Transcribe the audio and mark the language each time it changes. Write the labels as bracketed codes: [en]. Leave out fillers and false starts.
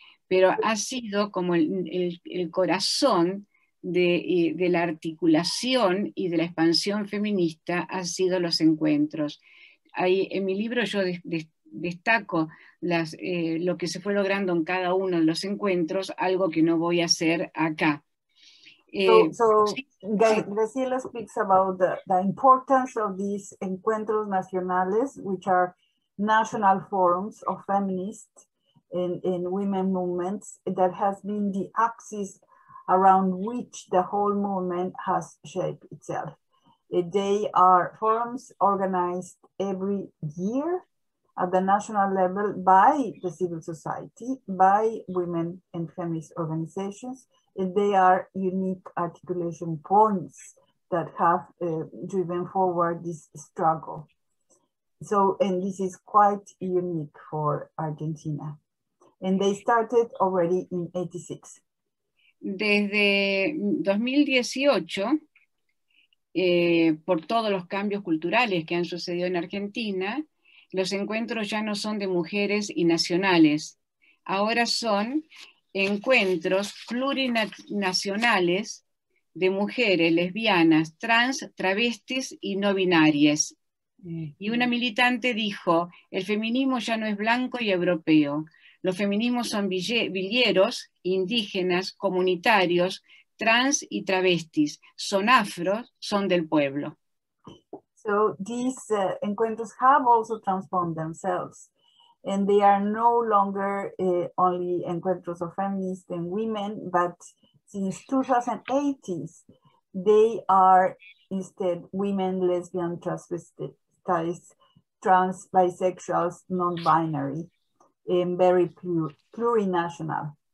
[es] Pero ha sido como el corazón de la articulación y de la expansión feminista, han sido los encuentros. Ahí, en mi libro yo destaco lo que se fue logrando en cada uno de los encuentros, algo que no voy a hacer acá. [en] Graciela speaks about the importance of these encuentros nacionales, which are national forums of feminists and women movements that has been the axis around which the whole movement has shaped itself. They are forums organized every year at the national level by the civil society, by women and feminist organizations, and they are unique articulation points that have driven forward this struggle. So, and this is quite unique for Argentina. And they started already in '86. [es] Desde 2018, por todos los cambios culturales que han sucedido en Argentina, los encuentros ya no son de mujeres y nacionales, ahora son encuentros plurinacionales de mujeres lesbianas, trans, travestis y no binarias. Y una militante dijo, el feminismo ya no es blanco y europeo, los feminismos son villeros, indígenas, comunitarios, trans y travestis, son afros, son del pueblo. [en] So these encuentros have also transformed themselves, and they are no longer only encuentros of feminists and women, but since 2080s, they are instead women, lesbian, transvestites, trans, bisexuals, non-binary, and very plurinational.